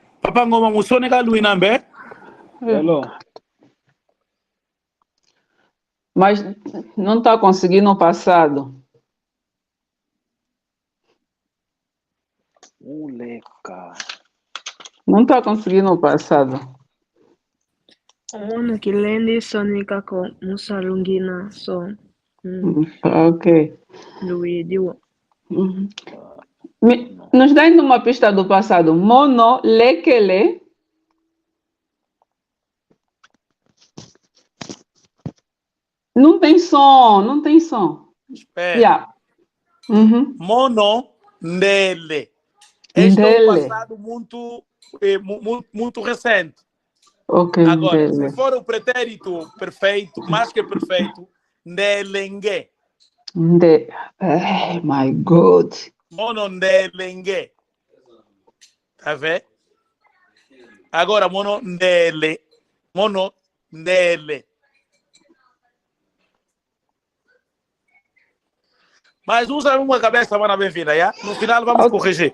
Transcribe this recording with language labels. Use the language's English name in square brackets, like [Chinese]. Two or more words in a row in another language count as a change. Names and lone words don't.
[Kongo] Papa ngoma musone ka Luina Mbé. [English] Hello. [Portuguese] Mas não está conseguindo no passado. [Kongo] Leca. [Portuguese] Não está conseguindo no passado. [Kongo] Ono kilendi sonika ko Musa Lungina so [Portuguese] Ok. Louis Diwo. Uhum. Nos dá ainda uma pista do passado. [Kongo] Mono, lekele. [Portuguese] Não tem som, não tem som. Espera. [English] Yeah. Uhum. [Kongo] Mono Ndele. [Portuguese] Este é um [Kongo] Ndele. [Portuguese] passado muito recente. Ok, Agora, [Kongo] Ndele. [Portuguese] se for o pretérito perfeito, mais que perfeito, Ndelengue. [English] Oh my God. [Kongo] Mono Ndelengue. [Portuguese] Tá vendo? Agora, [Kongo] mono Ndele. Mono Ndele. [Portuguese] Mas usa uma cabeça, mana bem-vinda, já? No final vamos corrigir.